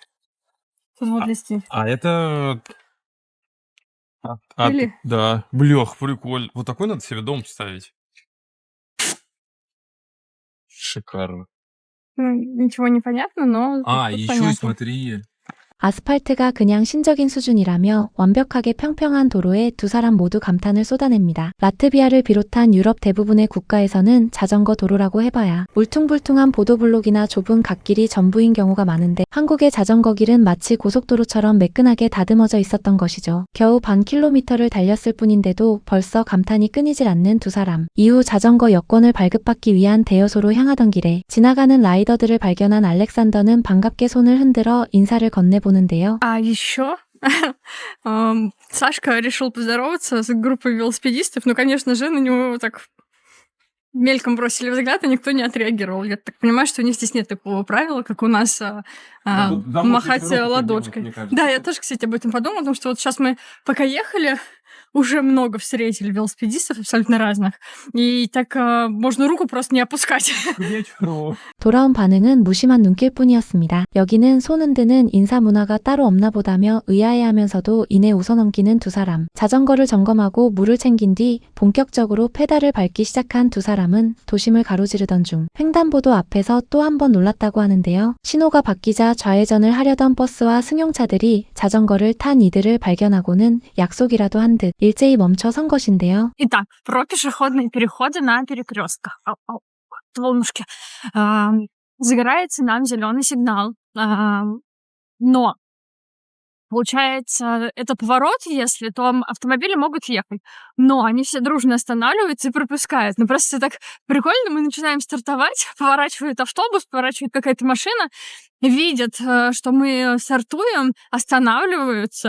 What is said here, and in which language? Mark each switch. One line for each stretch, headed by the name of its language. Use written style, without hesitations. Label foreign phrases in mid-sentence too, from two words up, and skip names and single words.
Russian: Тут вот листы. Это... Или? Да. Блях, прикольно. Вот такой надо себе дом ставить. Шикарно. Ну, ничего не понятно, но... еще понятно. смотри.
Korean: 아스팔트가 그냥 신적인 수준이라며 완벽하게 평평한 도로에 두 사람 모두 감탄을 쏟아냅니다. 라트비아를 비롯한 유럽 대부분의 국가에서는 자전거 도로라고 해봐야 울퉁불퉁한 보도블록이나 좁은 갓길이 전부인 경우가 많은데 한국의 자전거 길은 마치 고속도로처럼 매끈하게 다듬어져 있었던 것이죠. 겨우 반 킬로미터를 달렸을 뿐인데도 벌써 감탄이 끊이질 않는 두 사람. 이후 자전거 여권을 발급받기 위한 대여소로 향하던 길에 지나가는 라이더들을 발견한 알렉산더는 반갑게 손을 흔들어 인사를 건네보는데요.
Russian: А еще Сашка решил поздороваться с группой велосипедистов, но, конечно же, на него так мельком бросили взгляд, и никто не отреагировал. Я так понимаю, что у них здесь нет такого правила, как у нас махать ладошкой. Да, я тоже, кстати, об этом подумала, потому что вот сейчас мы пока ехали, уже много встретили велосипедистов абсолютно разных. И так можно руку просто не опускать. К вечеру.
Korean: 돌아온 반응은 무심한 눈길 뿐이었습니다. 여기는 손 흔드는 인사 문화가 따로 없나 보다며 의아해하면서도 이내 웃어넘기는 두 사람. 자전거를 점검하고 물을 챙긴 뒤 본격적으로 페달을 밟기 시작한 두 사람은 도심을 가로지르던 중 횡단보도 앞에서 또 한 번 놀랐다고 하는데요. 신호가 바뀌자 좌회전을 하려던 버스와 승용차들이 자전거를 탄 이들을 발견하고는 약속이라도 한 듯 일제히 멈춰 선 것인데요.
Russian: Итак, про пешеходные переходы на перекрестках. Волнушки. Загорается нам зеленый сигнал. Но получается, это поворот, если, то автомобили могут ехать. Но они все дружно останавливаются и пропускают. Ну, просто так прикольно, мы начинаем стартовать, поворачивает автобус, поворачивает какая-то машина, видят, что мы стартуем, останавливаются.